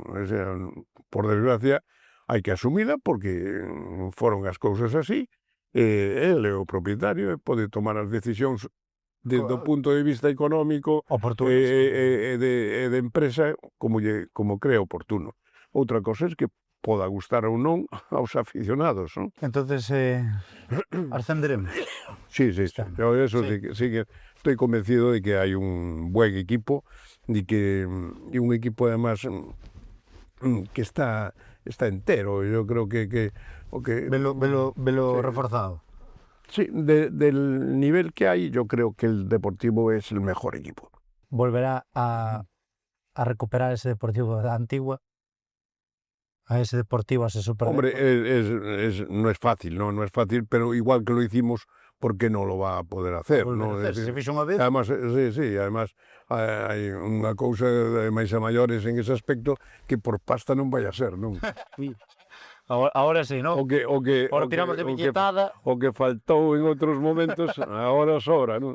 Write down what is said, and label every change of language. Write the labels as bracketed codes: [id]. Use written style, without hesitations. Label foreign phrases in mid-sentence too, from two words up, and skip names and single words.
[es] O sea, [gl] por desgracia, hai que asumila porque foron as cousas así, el é o propietario e pode tomar as decisións desde o punto de vista económico e de empresa como cree oportuno. Outra cosa é que poda gustar ou non aos aficionados, non? [es] Entonces, ascenderemos. Sí. Eso sí que estoy convencido de que [gl] hai un buen equipo e un equipo además que está entero. [es] Yo creo que Velo reforzado. Sí, del nivel que hay, yo creo que el Deportivo es el mejor equipo. ¿Volverá a recuperar ese Deportivo de Antigua? A ese Deportivo, a ese Super. Hombre, no es fácil, no es fácil, pero igual que lo hicimos, ¿por qué no lo va a poder hacer? ¿no? [gl] Se fixo unha vez. Además, además hai unha cousa de máis a maiores en ese aspecto que por pasta non vai a ser, non? [es] Ahora sí, non? Ahora tiramos de billetada. [gl] O que faltou en outros momentos, agora sobra, non?